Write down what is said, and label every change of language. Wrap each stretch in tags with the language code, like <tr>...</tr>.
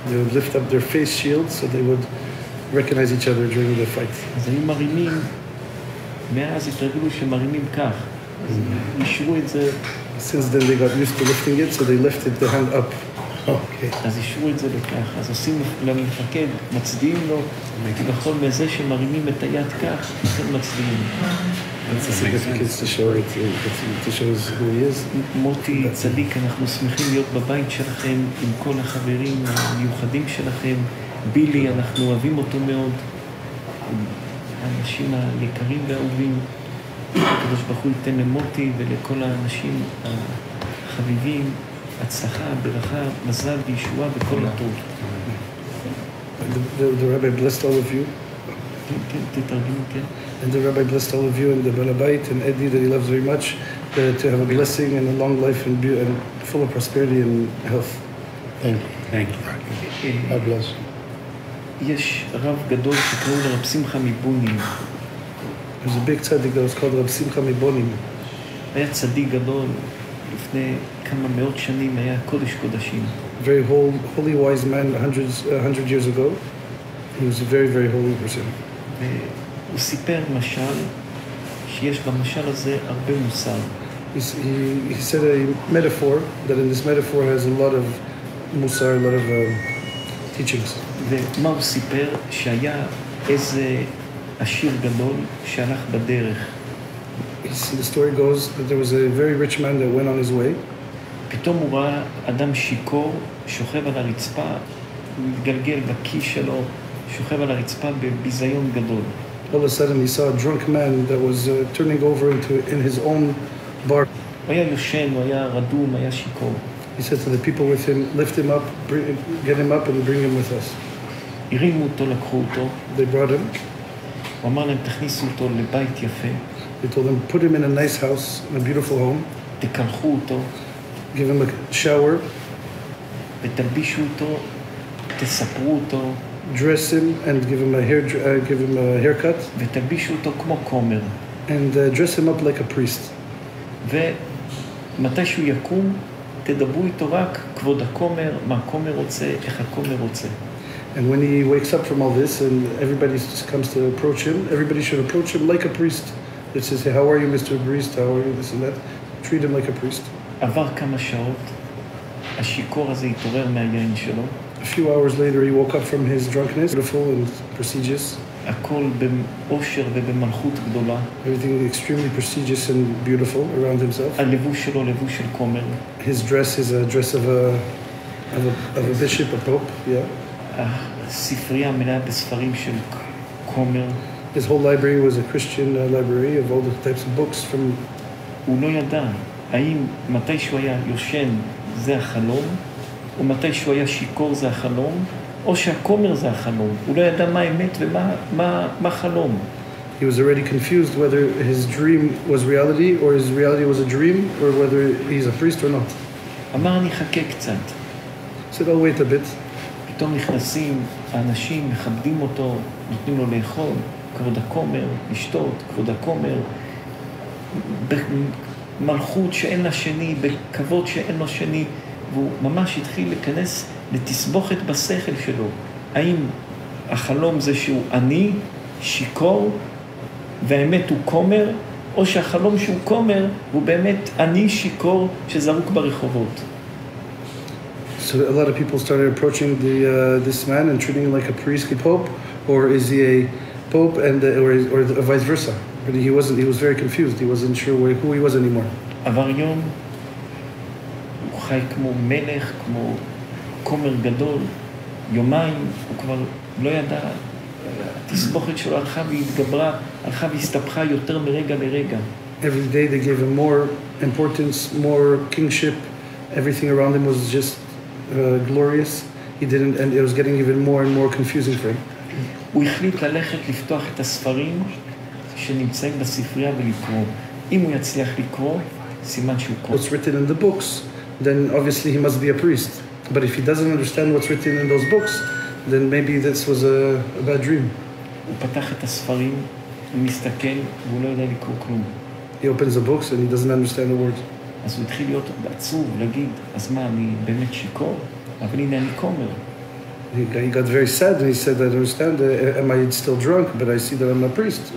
<en>They would lift up their face shields so they would recognize each other during the fight.</en> <he>אז היו מרימים, מאז התרגלו שמרימים כך, אז אישרו את זה.</he> <en>Since then they got used to lifting it, so they lifted the hand up. Okay.</en> <he>אז אישרו את זה לכך, אז עושים למפקד, מצדיעים לו, כביכול מזה שמרימים את היד כך, לכן מצדיעים.</he> <en>That's the significance to show it, to show us who he is.</en> <he>מוטי צדיק, אנחנו שמחים להיות בבית שלכם עם כל החברים המיוחדים שלכם. בילי, אנחנו אוהבים אותו מאוד. האנשים היקרים והאהובים. הקדוש ברוך הוא ייתן למוטי ולכל האנשים החביבים, הצלחה, ברכה, מזל וישועה בכל הטוב.</he> <en>The rabbi blessed all of you.</en> <he>כן, תתרגמו, כן.</he> <en>And the rabbi blessed all of you and the Balabait and Eddie that he loves very much to have a blessing and a long life and full of prosperity and health. Thank you. Thank you. God bless you.</en> <he>יש רב גדול שקראו לרב שמחה מבונים.</he> <en>There's a big tzaddik that was called Rab Simcha Mibonim.</en> <he>היה צדיק גדול, לפני כמה מאות שנים היה קודש קודשים.</he> <en>Very holy wise man 100 years ago. He was a very, very holy person.</en> <he>הוא סיפר משל, שיש במשל הזה הרבה מוסר.</he> <en>He said a metaphor, that in this metaphor has a lot of musar, a lot of teachings.</en> <he>ומה הוא סיפר? שהיה איזה עשיר גדול שהלך בדרך.</he> <en>The story goes that there was a very rich man that went on his way.</en> <he>פתאום הוא ראה אדם שיכור, שוכב על הרצפה, הוא מתגלגל בכיס שלו, שוכב על הרצפה בביזיון גדול.</he> <en>All of a sudden he saw a drunk man that was turning over in his own bar.</en> <he>הוא היה יושן, הוא היה רדום, היה שיכור.</he> <en>He said to the people with him, lift him up, get him up and bring him with us.</en> <he>הרימו אותו, לקחו אותו.</he> <en>They brought him.</en> <he>הוא אמר להם, תכניסו אותו לבית יפה.</he> <en>They told him, put him in a nice house, in a beautiful home.</en> <he>תקלחו אותו.</he> <en>Give him a shower.</en> <he>ותלבישו אותו, תספרו אותו.</he> <en>Dress him and give him a haircut.</en> <he>ותלבישו אותו כמו כומר.</he> <en>And dress him up like a priest.</en> <he>ומתי שהוא יקום, תדברו איתו רק כבוד הכומר, מה הכומר רוצה, איך הכומר רוצה.</he> <en>And when he wakes up from all this and everybody comes to approach him, everybody should approach him like a priest. It says, hey, how are you, Mr. Priest? How are you, this and that. Treat him like a priest.</en> <he>עבר כמה שעות, השיכור הזה התעורר מהיין שלו.</he> <en>A few hours later, he woke up from his drunkenness, beautiful and prestigious.</en> <he>הכל באושר ובמלכות גדולה.</he> <en>Everything extremely prestigious and beautiful around himself.</en> <he>הלבוש שלו לבוש של כומר.</he> <en>His dress is a dress of a bishop, a pope, yeah.</en> <he>הספרייה מלאה בספרים של כומר.</he> <en>His whole library was a Christian library of all the types of books from...</en> <he>הוא לא ידע האם מתי שהוא היה יושן זה החלום, או מתי שהוא היה שיכור זה החלום, או שהכומר זה החלום. הוא לא ידע מה האמת ומה חלום.</he> <en>He was already confused whether his dream was reality or his reality was a dream or whether he's a priest or not.</en> <he>אמר אני חכה קצת.</he> <en>He said, I'll wait a bit.</en> <he>פתאום נכנסים האנשים, מכבדים אותו, נותנים לו לאכול, כבוד הכומר, לשתות, כבוד הכומר, במלכות שאין לה שני, בכבוד שאין לו שני, והוא ממש התחיל להיכנס לתסבוכת בשכל שלו. האם החלום זה שהוא עני, שיקור, והאמת הוא כומר, או שהחלום שהוא כומר, הוא באמת עני, שיקור, שזרוק ברחובות.</he> <en>So a lot of people started approaching this man and treating him like a priestly pope, or is he a pope or vice versa? But he wasn't. He was very confused. He wasn't sure who he was anymore.</en> <he>עבר יום, הוא חי כמו מלך, כמו כומר גדול. יומיים, הוא כבר לא ידע, התסבוכת שלו הלכה והתגברה, הלכה והסתבכה יותר מרגע לרגע.</he> <en>Every day they gave him more importance, more kingship. Everything around him was just glorious. He didn't, and it was getting even more and more confusing for him.</en> <he>הוא החליט ללכת לפתוח את הספרים שנמצאים בספרייה ולקרוא. אם הוא יצליח לקרוא, סימן שהוא קרוא.</he> <en>What's written in the books, then obviously he must be a priest. But if he doesn't understand what's written in those books, then maybe this was a bad dream.</en> <he>הוא פתח את הספרים, הוא מסתכל, והוא לא יודע לקרוא כלום.</he> <en>He opens the books and he doesn't understand the words.</en> <he>אז הוא התחיל להיות עצוב, להגיד, אז מה, אני באמת שיקור? אבל הנה אני כומר.</he> <en>He got very sad and he said, I understand, am I still drunk? But I see that I'm a priest.</en>